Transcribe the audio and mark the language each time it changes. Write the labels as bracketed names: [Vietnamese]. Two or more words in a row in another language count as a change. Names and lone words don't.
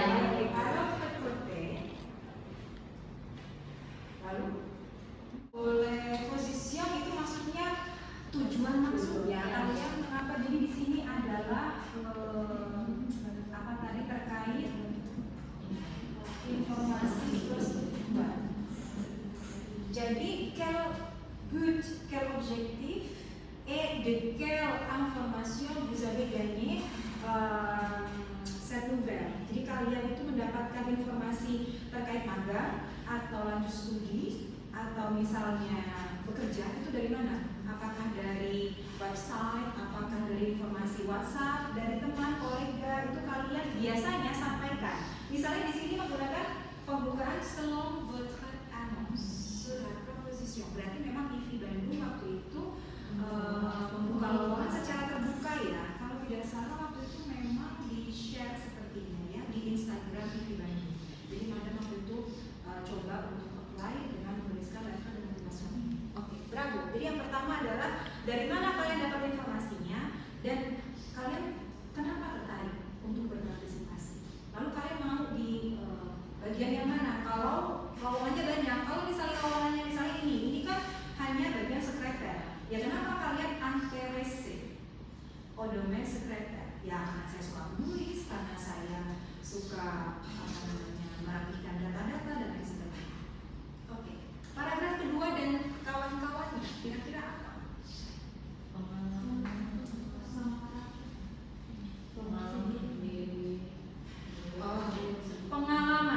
[Indonesian] Kalau Kote, lalu oleh position itu maksudnya tujuan maksudnya kalian mengapa, jadi di sini adalah apa tadi terkait informasi plus tujuan. [French] Jadi quel but, quel objectif et de quelle information vous avez gagné cette nouvelle. [Indonesian] Jadi kalian itu mendapatkan informasi terkait magang atau lanjut studi atau misalnya bekerja itu dari mana? Apakah dari website, apakah dari informasi WhatsApp, dari teman, kolega, itu kalian biasanya sampaikan. Misalnya di sini menggunakan pembukaan [French] selon votre annonce sur la proposition. [Indonesian] Berarti memang IFI Bandung waktu itu membuka lowongan secara terbuka ya. Kalau tidak salah waktu itu memang di-share sepertinya ya di Instagram IFI Bandung. Jadi madam waktu itu coba untuk apply dengan menuliskan letter dan motivasi ini. Oke, bravo. Jadi yang pertama adalah dari mana kalian dapat informasinya dan kalian kenapa tertarik untuk berpartisipasi. Lalu kalian mau di bagian yang mana? Kalau lowongannya banyak, kalau misalnya lowongannya misalnya ini kan hanya bagian sekreter. Ya kenapa kalian [French] intéressé au domaine [Indonesian] sekreter? Ya karena saya suka menulis, karena saya suka merapikan data-data dan lain sebagainya. Oke, paragraf kedua dan kawan-kawannya kira-kira apa? Pengalaman.